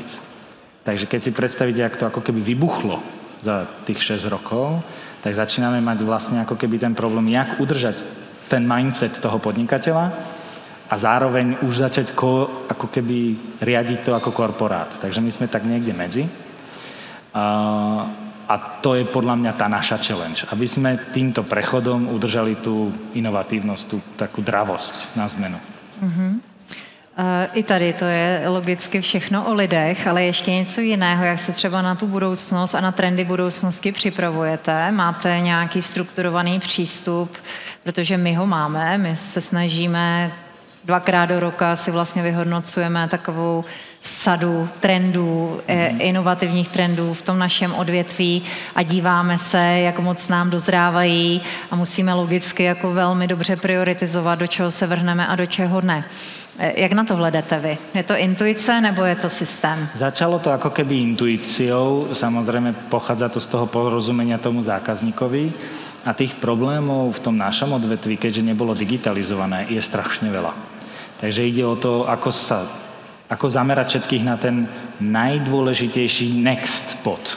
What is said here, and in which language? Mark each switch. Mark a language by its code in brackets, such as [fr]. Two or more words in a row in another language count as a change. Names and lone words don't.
[sk] Takže keď si predstavíte, jak to ako keby vybuchlo za tých 6 rokov, tak začíname mať vlastne ako keby ten problém, jak udržať ten mindset toho podnikateľa a zároveň už začať ako keby riadiť to ako korporát. Takže my sme tak niekde medzi. A to je podľa mňa tá naša challenge. Aby sme týmto prechodom udržali tú inovatívnosť, tú takú dravosť na zmenu. [cs] I tady to je logicky všechno o lidech, ale ještě něco jiného, jak se třeba na tu budoucnost a na trendy budoucnosti připravujete. Máte nějaký strukturovaný přístup, protože my ho máme, my se snažíme 2krát do roka si vlastně vyhodnocujeme takovou sadu trendů, inovativních trendů v tom našem odvětví a díváme se, jak moc nám dozrávají a musíme logicky jako velmi dobře prioritizovat, do čeho se vrhneme a do čeho ne. [sk] Jak na to hľadáte vy? [cs] Je to intuice nebo je to systém? [sk] Začalo to ako keby intuíciou, samozrejme pochádza to z toho porozumenia tomu zákazníkovi a tých problémov v tom našom odvetví, keďže nebolo digitalizované, je strašne veľa. Takže ide o to, ako zamerať všetkých na ten najdôležitejší [en] next pod.